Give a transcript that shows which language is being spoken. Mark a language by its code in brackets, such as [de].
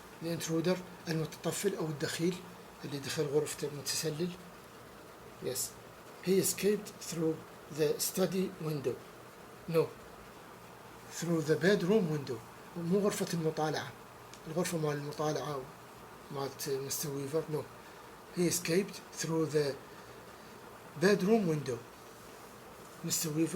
[en] The intruder [ar] المتطفل أو الدخيل اللي دخل غرفة المتسلل. [en] Yes. He escaped through the study window. No. Through the bedroom window. [ar] مو غرفة المطالعة. الغرفة مال المطالعة مالت Mr. [en] Weaver. No. He escaped through the bedroom window. Mr.